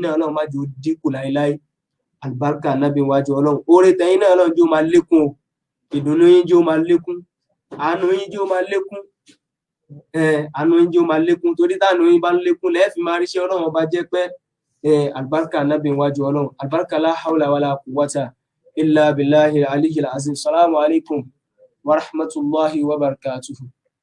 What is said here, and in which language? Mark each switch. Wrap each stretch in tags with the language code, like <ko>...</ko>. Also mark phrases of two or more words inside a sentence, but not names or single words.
<yo>náà ọlọ́run má jẹ́ ó dínkù láéláé àlùbáríkà nábì wájú ọlọ́run oore tẹ̀yìn náà ọlọ́run jẹ́ ó máa lékún o ìdùnnú yín jẹ́ ó máa lékún àánú yín jẹ́ ó máa lékún àánú yín jẹ́ ó máa lékún torí táànú yín bá ń lékún lẹ́ẹ̀fì máa ríṣẹ́ ọlọ́run ọba jẹ́ pé àlùbáríkà nábì wájú ọlọ́run àlùbáríkà</yo> <ar>لا حول ولا قوة إلا بالله العلي العظيم. السلام عليكم ورحمة الله وبركاته.</ar>